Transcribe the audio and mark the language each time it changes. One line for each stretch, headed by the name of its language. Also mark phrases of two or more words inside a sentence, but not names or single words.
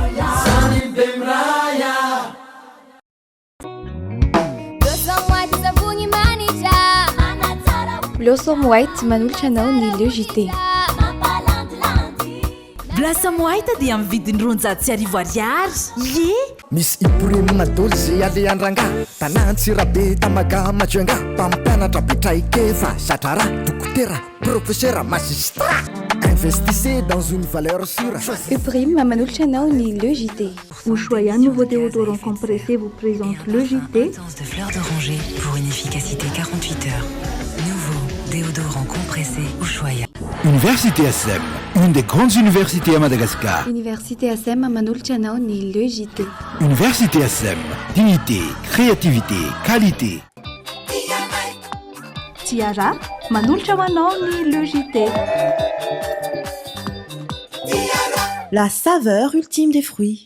Malagasy: Blossom White manolotra anao ny LEJT. Blossom White dia amin'ny vidiny roanjato sy arivo ariary. Ye! Misy iporemina doly zay ale andrangà tanantsirabe tamaga majoenga mpampianatra betraikefa satrara dokotera
French: professeur magistrat. Investissez dans une valeur sûre.
Malagasy: Uprim manolotra anao ny LEJT.
French: Ushuaïa nouveau déodorant compressé vous présente LEJT. De fleurs d'oranger pour une efficacité 48 heures. Nouveau déodorant compressé Ushuaïa. Université ASEM, une des grandes universités à Madagascar.
Malagasy: Université ASEM manolotra anao ny LEJT.
French: Université ASEM, dignité, créativité, qualité.
Malagasy: Tiara manolotra anao ny LEJT.
French: La saveur ultime des fruits.